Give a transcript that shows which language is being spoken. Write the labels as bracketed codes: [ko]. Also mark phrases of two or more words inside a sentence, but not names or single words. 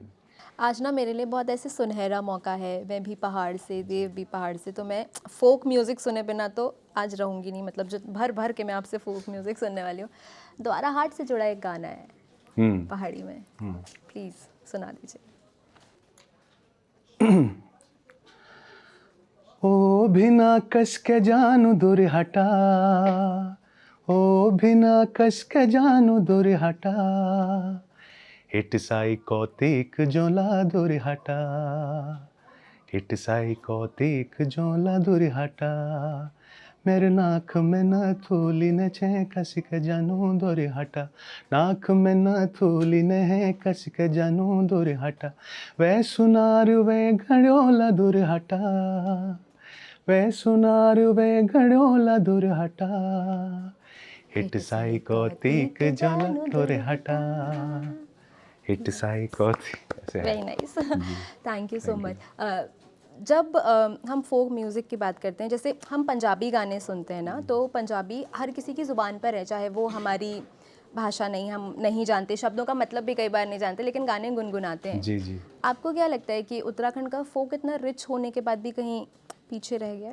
[hi] आज ना मेरे लिए बहुत ऐसे सुनहरा मौका है, मैं भी पहाड़ से, देव भी पहाड़ से, तो मैं [en] folk music [hi] सुने बिना तो आज रहूँगी नहीं, मतलब जो भर भर के मैं आपसे [en] folk music [hi] सुनने वाली हूँ। द्वारा हाट से जुड़ा एक गाना है पहाड़ी में, प्लीज़ सुना दीजिए। [gbm] ओ बिना कस के जानू दूर हटा, ओ बिना कस के जानू दूर हटा, हिट साई कौतिक जोला दूर हटा, हिट साई कौतिक जोला दूर हटा, मेरे नाक में न थूली न छे कस के जानू दूर हटा, नाक में न थूली न है कस के जानू दूर हटा, वे सुनार वे घड़ोला दूर हटा, वे सुनार वे घड़ोला दूर हटा, हिट साई कौतिक जोला दूर हटा, हिट साई कौतिक, [hi] ऐसे है। [en] Very nice, thank you so much. [hi] जब हम [en] folk music [hi] की बात करते हैं, जैसे हम पंजाबी गाने सुनते हैं ना, तो पंजाबी हर किसी की ज़ुबान पर है, चाहे वो हमारी भाषा नहीं, हम नहीं जानते, शब्दों का मतलब भी कई बार नहीं जानते, लेकिन गाने गुनगुनाते हैं। जी जी। आपको क्या लगता है कि उत्तराखंड का फोक इतना रिच होने के बाद भी कहीं पीछे रह गया है?